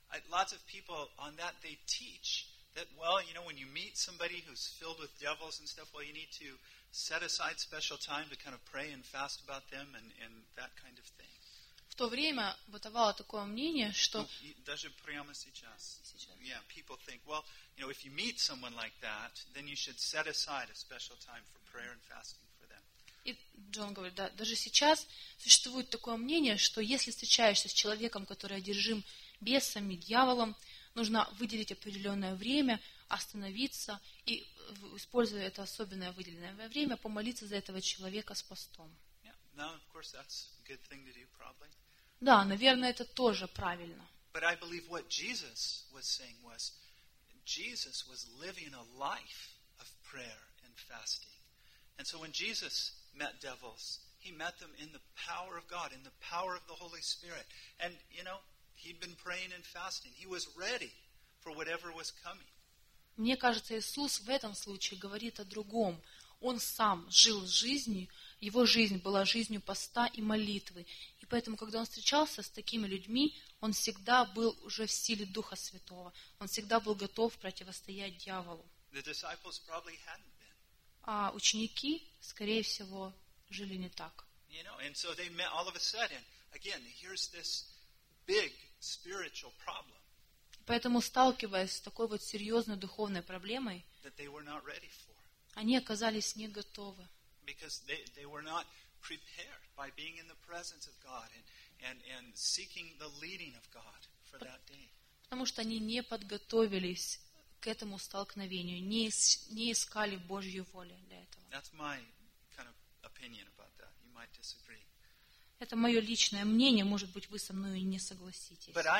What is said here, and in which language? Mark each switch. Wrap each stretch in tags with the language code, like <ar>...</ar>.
<en>Lots of people on that they teach that well, you know, when you meet somebody who's filled with devils and stuff, well, you need to set aside special time to kind of pray and fast about them and that kind of thing.</en> <ru>В то время бытовало такое мнение, что даже прямо сейчас,</ru> <en>yeah, people think, well, you know, if you meet someone like that, then you should set aside a special time for prayer and fasting for them.</en> <ru>И Джон говорит, да, даже сейчас существует такое мнение, что если встречаешься с человеком, который одержим бесами, дьяволом, нужно выделить определенное время, остановиться и, используя это особенное выделенное время, помолиться за этого человека с постом.</ru> <en>Yeah. Now, of course, that's a good thing to do, probably.</en> <ru>Да, наверное, это тоже правильно.</ru> <en>But I believe what Jesus was saying was, Jesus was living a life of prayer and fasting. And so when Jesus met devils, he met them in the power of God, in the power of the Holy Spirit. And, you know, he'd been praying and fasting. He was ready for whatever was coming.</en> <ru>Мне кажется, Иисус в этом случае говорит о другом. Он сам жил жизнью, его жизнь была жизнью поста и молитвы. И поэтому, когда он встречался с такими людьми, он всегда был уже в силе Духа Святого. Он всегда был готов противостоять дьяволу.</ru> <en>The disciples probably hadn't been.</en> <ru>А ученики, скорее всего, жили не так.</ru> <en>You know, and so they met all of a sudden. Again, here's this big spiritual problem.</en> <ru>Поэтому сталкиваясь с такой вот серьезной духовной проблемой,</ru> <en>that they were not ready for.</en> <ru>Они оказались не готовы.</ru> <en>Because they were not prepared by being in the presence of God and seeking the leading of God for that day.</en> <ru>Потому что они не подготовились к этому столкновению, не искали Божью волю для этого.</ru> <en>That's my kind of opinion about that. You might disagree.</en> <ru>Это мое личное мнение, может быть, вы со мной не согласитесь.</ru>